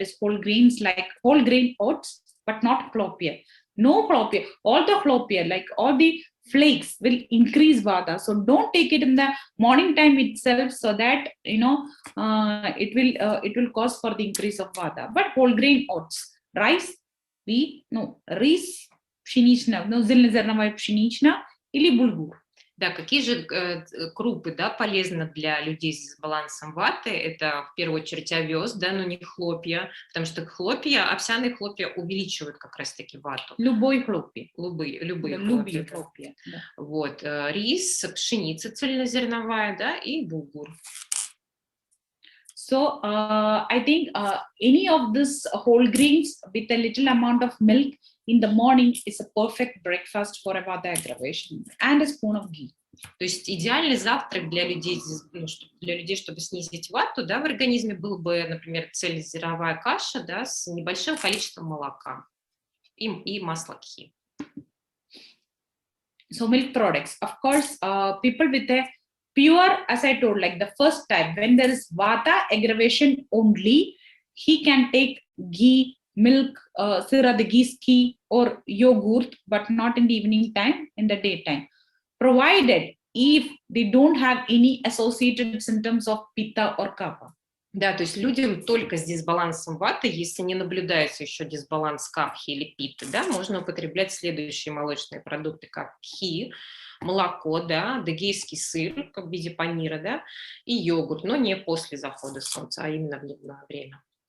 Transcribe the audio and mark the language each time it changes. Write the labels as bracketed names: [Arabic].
[English] It is whole grains like whole grain oats, but not clopia. No clopia. All the clopia, like all the flakes will increase vata. So don't take it in the morning time itself, so that it will cause for the increase of vata. But whole grain oats, rice, [Russian] рис, пшеничная, зеленозерновая пшеничная или булгур. Да, какие же крупы, да, полезны для людей с дисбалансом ваты? Это в первую очередь овес, да, но не хлопья, потому что овсяные хлопья увеличивают как раз-таки вату. Любые хлопья. Любые хлопья. Да. Вот, рис, пшеница цельнозерновая, да, и булгур. [English] So I think any of this whole grains with a little amount of milk in the morning is a perfect breakfast for a vata aggravation, and a spoon of ghee. [Russian] То есть идеальный завтрак для людей, чтобы снизить вату, да, в организме был бы, например, цельнозерновая каша, да, с небольшим количеством молока и масла кхи. [English] So milk products, of course, people with a pure, as I told, like the first type, when there is vata aggravation only, he can take ghee, milk, sira the ghee or yogurt, but not in the evening time, in the daytime, provided if they don't have any associated symptoms of pitta or kapha. [Russian] Да, то есть людям только с дисбалансом ваты, если не наблюдается еще дисбаланс капхи или питты, да, можно употреблять следующие молочные продукты, как кхи, молоко, да, дегейский сыр в виде панира, да, и йогурт, но не после захода солнца, а именно в дневное время.